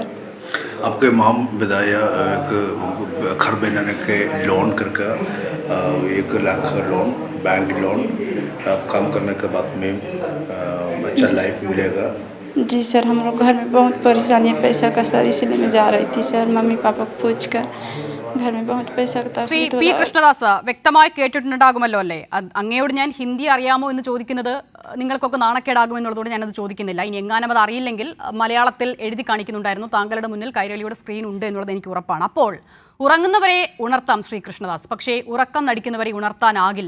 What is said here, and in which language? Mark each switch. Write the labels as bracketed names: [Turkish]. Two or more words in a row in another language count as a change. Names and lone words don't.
[Hindi] आपके माम बताया घर बनाने के लोन करके 1 लाख लोन, [English] bank loan, [Hindi] आप काम करने के बाद में अच्छा लाइफ मिलेगा। जी सर, हम लोग घर में बहुत परेशानी है पैसा का सर, इसलिए मैं जा रही थी सर मम्मी पापा को पूछ कर। घर में बहुत पैसा का [Malayalam] ശ്രീ [Hindi] तकलीफ हो [Malayalam] പി [Hindi] रहा है। [Malayalam] കൃഷ്ണദാസ് വ്യക്തമായി കേട്ടിട്ടുണ്ടാകുമല്ലോ അല്ലേ? അങ്ങയോട് ഞാൻ ഹിന്ദി അറിയാമോ എന്ന് ചോദിക്കുന്നത് നിങ്ങൾക്കൊക്കെ നാണക്കേടാകുമെന്നുള്ളതുകൊണ്ട് ഞാനത് ചോദിക്കുന്നില്ല. ഇനി എങ്ങാനും അത് അറിയില്ലെങ്കിൽ മലയാളത്തിൽ എഴുതി കാണിക്കുന്നുണ്ടായിരുന്നു. താങ്കളുടെ മുന്നിൽ കൈരളിയുടെ സ്ക്രീൻ ഉണ്ട് എന്നുള്ളത് എനിക്ക് ഉറപ്പാണ്. അപ്പോൾ ഉറങ്ങുന്നവരെ ഉണർത്താം ശ്രീ കൃഷ്ണദാസ്, പക്ഷേ ഉറക്കം നടിക്കുന്നവരെ ഉണർത്താനാകില്ല.